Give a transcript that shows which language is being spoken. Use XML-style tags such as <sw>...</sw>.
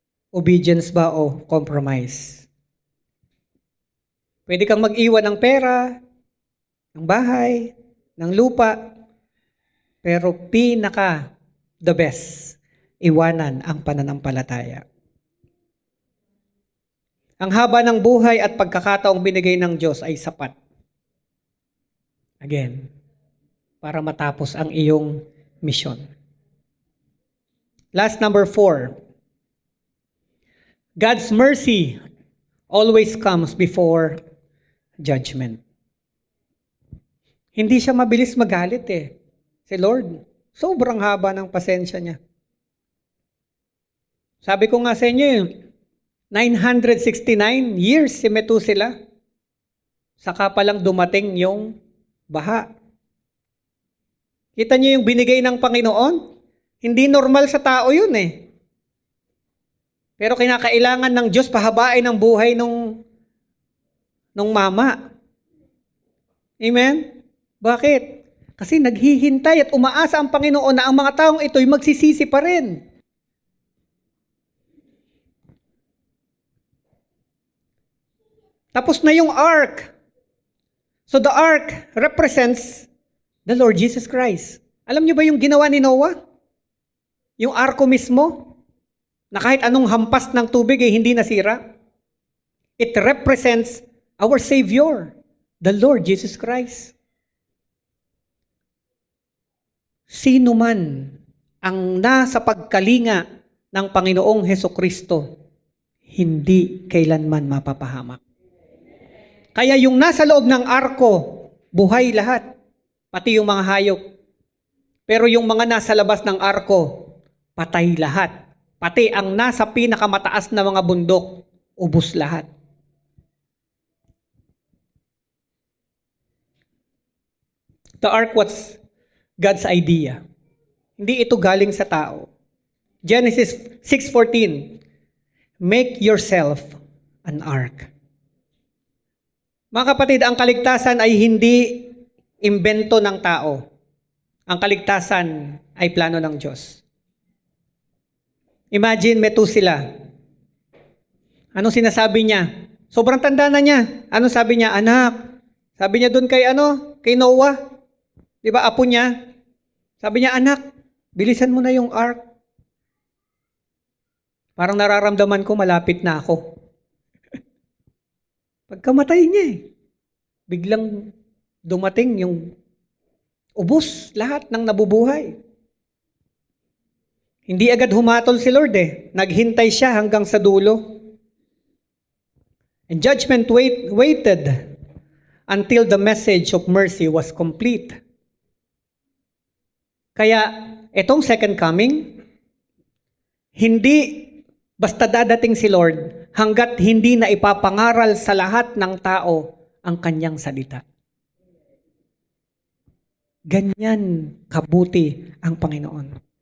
<tl>Obedience ba o compromise? Pwede kang mag-iwan ng pera, ng bahay, ng lupa, pero</tl> <en>the best,</en> <tl>iwanan ang pananampalataya. Ang haba ng buhay at pagkakataong binigay ng Diyos ay sapat. Again, para matapos ang iyong mission.</tl> <en>Last, number 4. God's mercy always comes before judgment.</en> <tl>Hindi siya mabilis magalit eh. Si Lord, sobrang haba ng pasensya niya. Sabi ko nga sa inyo, 969 years si Methuselah. Saka palang dumating yung baha. Kita niyo yung binigay ng Panginoon? Hindi normal sa tao yun eh. Pero kinakailangan ng Diyos pahabain ang buhay nung mama. Amen? Bakit? Kasi naghihintay at umaasa ang Panginoon na ang mga taong ito'y magsisisi pa rin. Tapos na yung ark.</tl> <en>So the ark represents the Lord Jesus Christ.</en> <tl>Alam niyo ba yung ginawa ni Noah? Yung arko mismo? Na kahit anong hampas ng tubig ay hindi nasira.</tl> <en>It represents our Savior, the Lord Jesus Christ.</en> <tl>Sino man ang nasa pagkalinga ng Panginoong Hesukristo, hindi kailanman mapapahamak. Kaya yung nasa loob ng arko, buhay lahat, pati yung mga hayop. Pero yung mga nasa labas ng arko, patay lahat. Pati ang nasa pinakamataas na mga bundok, ubos lahat.</tl> <en>The ark was God's idea.</en> <tl>Hindi ito galing sa tao.</tl> <en>Genesis 6:14, make yourself an ark.</en> <tl>Mga kapatid, ang kaligtasan ay hindi imbento ng tao. Ang kaligtasan ay plano ng Diyos. Imagine Methuselah. Anong sinasabi niya? Sobrang tanda na niya. Anong sabi niya? Anak. Sabi niya doon kay Noah. Di ba, apo niya? Sabi niya, anak, bilisan mo na yung ark. Parang nararamdaman ko, malapit na ako. Pagkamatay niya biglang dumating yung ubos lahat ng nabubuhay. Hindi agad humatol si Lord Naghintay siya hanggang sa dulo.</tl> <en>And judgment waited until the message of mercy was complete.</en> <tl>Kaya itong second coming, hindi basta dadating si Lord hanggat hindi na ipapangaral sa lahat ng tao ang kanyang salita. Ganyan kabuti ang Panginoon.</tl>